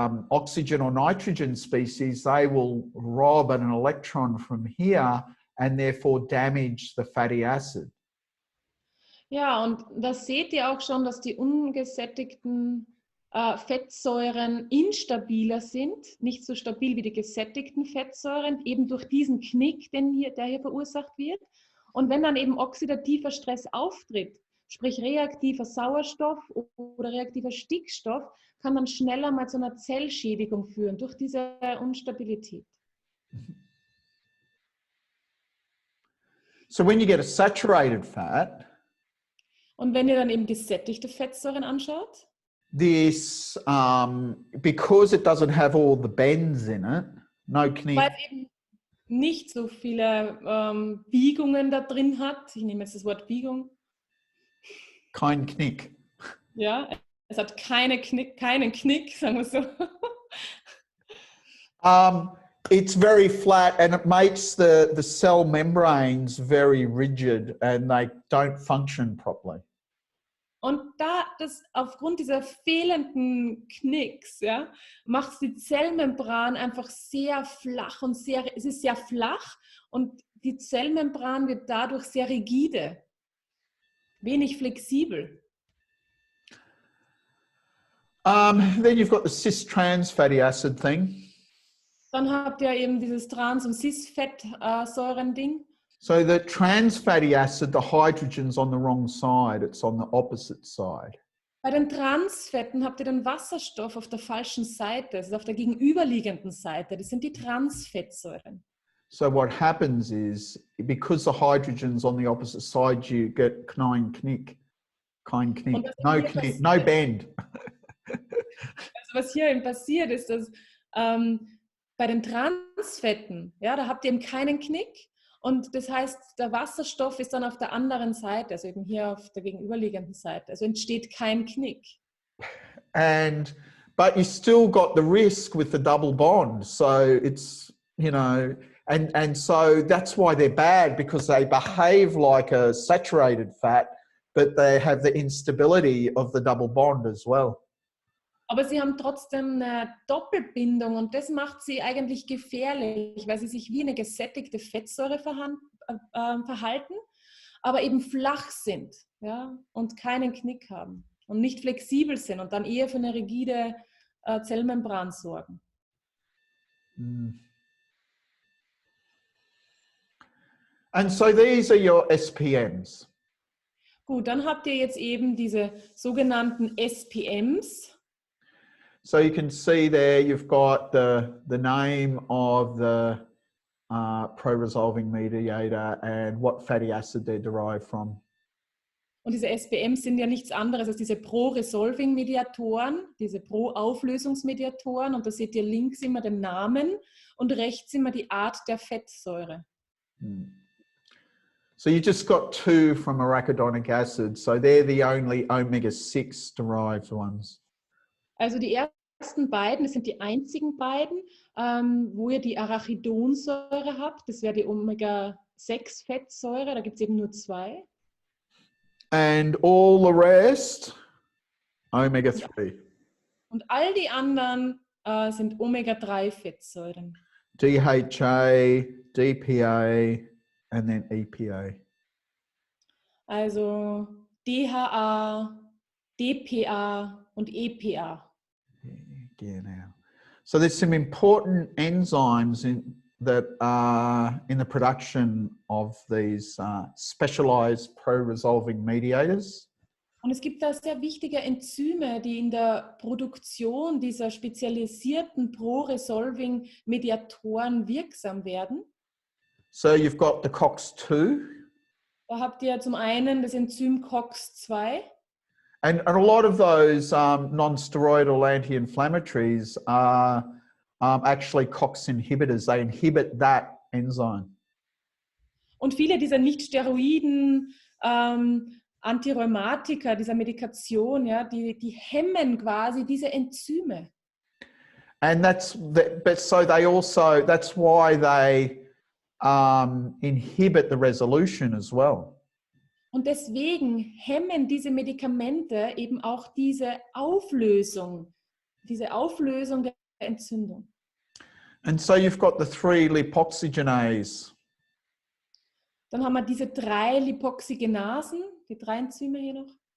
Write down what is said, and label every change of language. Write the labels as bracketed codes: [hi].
[en] oxygen or nitrogen species, they will rob an electron from here and therefore damage the fatty acid. [de] Ja, und da seht ihr auch schon, dass die ungesättigten Fettsäuren instabiler sind, nicht so stabil wie die gesättigten Fettsäuren, eben durch diesen Knick, der hier verursacht wird. Und wenn dann eben oxidativer Stress auftritt, sprich reaktiver Sauerstoff oder reaktiver Stickstoff, kann dann schneller mal zu einer Zellschädigung führen durch diese Unstabilität. [en] So when you get a saturated fat, [de] und wenn ihr dann eben gesättigte Fettsäuren anschaut, [en] this, because it doesn't have all the bends in it, no knick. [de] Weil es eben nicht so viele Biegungen da drin hat. Ich nehme jetzt das Wort Biegung. Kein Knick. Ja, es hat keinen Knick, sagen wir so. [en] It's very flat and it makes the cell membranes very rigid and they don't function properly. [de] Und aufgrund dieser fehlenden Knicks, ja, macht die Zellmembran einfach sehr flach und es ist sehr flach und die Zellmembran wird dadurch sehr rigide, wenig flexibel. [en] Then you've got the cis-trans fatty acid thing. [de] Dann habt ihr eben dieses Trans- und Cis-Fettsäuren-Ding. [en] So the trans fatty acid, the hydrogen's on the wrong side, it's on the opposite side. [de] Bei den Transfetten habt ihr den Wasserstoff auf der falschen Seite, es ist auf der gegenüberliegenden Seite, das sind die Transfettsäuren. [en] So what happens is, because the hydrogen's on the opposite side, you get [de] kein Knick. [en] No Knick, no bend. [de] Also was hier eben passiert ist, dass bei den Transfetten, ja, da habt ihr eben keinen Knick. Und das heißt, der Wasserstoff ist dann auf der anderen Seite, also eben hier auf der gegenüberliegenden Seite. Also entsteht kein Knick. [en] But you still got the risk with the double bond. So it's, you know, and so that's why they're bad, because they behave like a saturated fat, but they have the instability of the double bond as well. [de] Aber sie haben trotzdem eine Doppelbindung und das macht sie eigentlich gefährlich, weil sie sich wie eine gesättigte Fettsäure verhalten, aber eben flach sind, ja, und keinen Knick haben und nicht flexibel sind und dann eher für eine rigide Zellmembran sorgen. [en] And so these are your SPMs. [de] Gut, dann habt ihr jetzt eben diese sogenannten SPMs. [en] So you can see there you've got the name of the pro-resolving mediator and what fatty acid they're derived from. [de] Und diese SPMs sind ja nichts anderes als diese Pro-Resolving-Mediatoren, diese Pro-Auflösungsmediatoren. Und da seht ihr links immer den Namen und rechts immer die Art der Fettsäure. [en] So you just got two from arachidonic acid. So they're the only omega-6 derived ones. [de] Also die ersten beiden, das sind die einzigen beiden, wo ihr die Arachidonsäure habt. Das wäre die Omega-6-Fettsäure, da gibt es eben nur zwei. [en] And all the rest, omega-3. [de] Und all die anderen sind Omega-3-Fettsäuren. [en] DHA, DPA, and then EPA. [de] Also DHA, DPA und EPA. Genau. [en] So there's some important enzymes that are in the production of these specialized pro-resolving mediators. [de] Und es gibt da sehr wichtige Enzyme, die in der Produktion dieser spezialisierten pro-resolving Mediatoren wirksam werden. [en] So you've got the COX-2. [de] Da habt ihr zum einen das Enzym COX-2. [en] And a lot of those non-steroidal anti-inflammatories are actually COX inhibitors. They inhibit that enzyme. [de] Und viele dieser Nicht-Steroiden Antirheumatika, dieser Medikation, ja, die hemmen quasi diese Enzyme. [en] And that's why they inhibit the resolution as well. [de] Und deswegen hemmen diese Medikamente eben auch diese Auflösung diese Auflösung der Entzündung. [en] And so you've got the 3 lipoxygenases. [de] Dann haben wir diese 3 Lipoxygenasen, die 3 Enzyme hier noch.